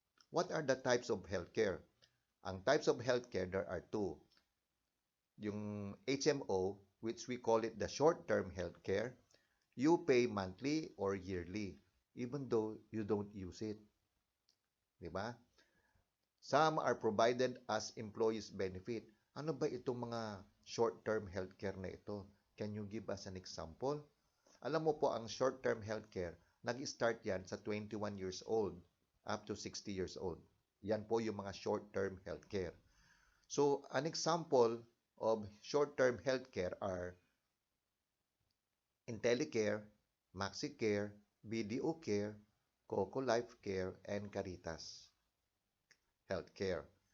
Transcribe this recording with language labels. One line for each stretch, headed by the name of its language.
English: What are the types of healthcare? Ang types of healthcare, there are two. Yung HMO, which we call it the short-term healthcare, you pay monthly or yearly, even though you don't use it. Diba? Some are provided as employees benefit.
Filipino: Ano ba itong mga short-term healthcare na ito?
English: Can you give us an example?
Filipino: Alam mo po, ang short-term healthcare, nag-start yan sa
English: 21 years old up to 60 years old.
Filipino: Yan po yung mga
English: short-term healthcare. So, an example of short-term healthcare are IntelliCare, MaxiCare, BDO Care, Coco Life Care, and Caritas Healthcare.